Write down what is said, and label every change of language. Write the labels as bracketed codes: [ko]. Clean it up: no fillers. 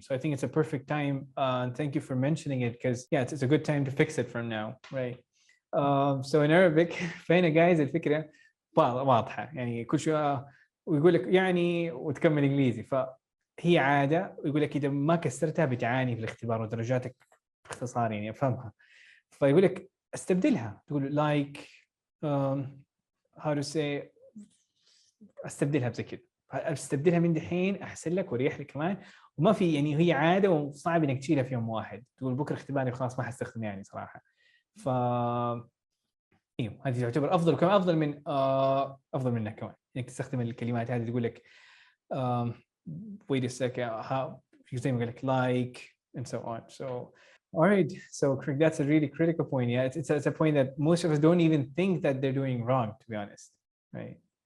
[en] So I think it's a perfect time. And thank you for mentioning it, because it's a good time to fix it from now, right? [ar] So in Arabic, فين guys الفكرة واضحة. يعني كل شوية ويقول لك يعني وتكمل إنجليزي، فهي عادة. ويقول لك إذا ما كسرتها بتعاني في الاختبار ودرجاتك باختصار يعني أفهمها. فيقول لك استبدلها، تقول [en] like how to say، [ar] استبدلها بزي كده، استبدلها من دحين احسن لك وريح لك كمان. وما في يعني، هي عاده وصعب انك تشيلها في يوم واحد، تقول بكره اختباري خلاص ما حستخدم يعني صراحه. ف ايوه هذه تعتبر افضل، وكمان افضل منك كمان انك تستخدم الكلمات هذه. تقول لك [en] wait a second، [ar] زي ما قال لك [en] like and so on. So all right, so that's a really critical point. Yeah, it's a point that most of us don't even think that they're doing wrong, to be honest, right?